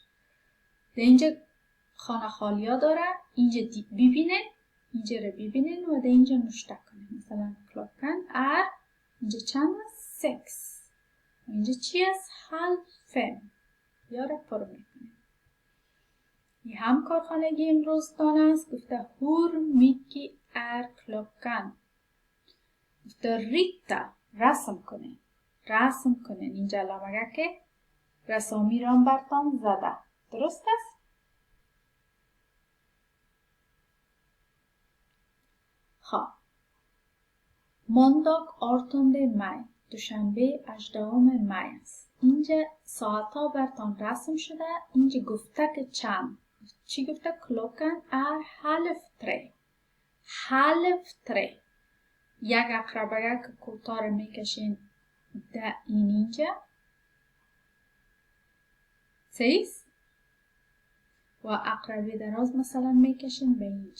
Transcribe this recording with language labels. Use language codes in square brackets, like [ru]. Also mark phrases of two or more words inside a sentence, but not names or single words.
[fa] در اینجا خانه خالیا داره، اینجا ببینین، اینجا رو ببینین و در اینجا نوشته کنین. مثلا کلوکن اینجا چند است؟ 6. اینجا چی است؟ 4:30. یا رو پر میکنیم. این هم کارخانگی امروزتان است. گفته [sv] hur mycket klockan. [fa] گفته ریتا، رسم کنین. رسم کنین. اینجا لامگه که رسامی رام برتان زده. درست است؟ خواه [sv] måndag 18 maj، [fa] دوشنبه 18 می است. اینجا ساعت ها برتان رسم شده. اینجا گفته که چند. چی گفته؟ کلوکن 2:30. 2:30. یک اقربه که کوتاه میکشین در اینجا 6 و اقربه دراز مثلا میکشین به اینجا.